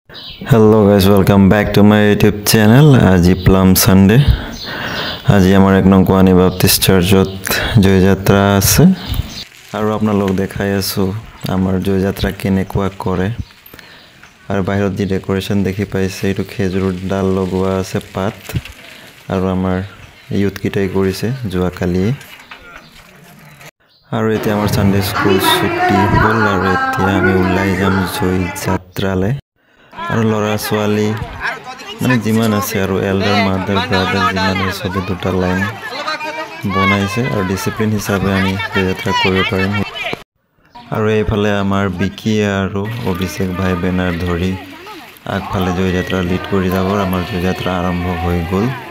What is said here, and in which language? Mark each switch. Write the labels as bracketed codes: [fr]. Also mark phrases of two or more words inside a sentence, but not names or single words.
[en] Hello guys, welcome back to my YouTube channel. [as] Aji Plum Sunday. Aji amar ek nong Kwani Baptist Church ot joy jatra ase. আৰু আপোনালোক দেখাই আছোঁ আমাৰ জয় যাত্ৰা কেনেকুৱা কৰে. আৰু বাহিৰত দি decoration দেখি পাইছে এটো খেজুৰৰ ডাল লগোৱা আছে পাত. আৰু আমাৰ youth কিতাই কৰিছে যোৱা কালি. আৰু এতে আমাৰ [en] Sunday school [as] ছুটি হ'ল আৰু এতে আমি ওলাই যাম জয় যাত্ৰা লৈ. আৰু লৰা ছোৱালী মানে যিমান আছে আৰু [en] elder mother brother [as] যিমান আছে সবে দুটা লাইন বনাইছে আৰু ডিসিপ্লিন হিচাপে আমি যাত্ৰা কৰিব পাৰিম আৰু এইফালে আমাৰ বিকি আৰু অভিষেক ভাই বেনাৰ ধৰি আগফালে জয় যাত্ৰা লিড কৰি যাব আমাৰ জয় যাত্ৰা আৰম্ভ হৈ গল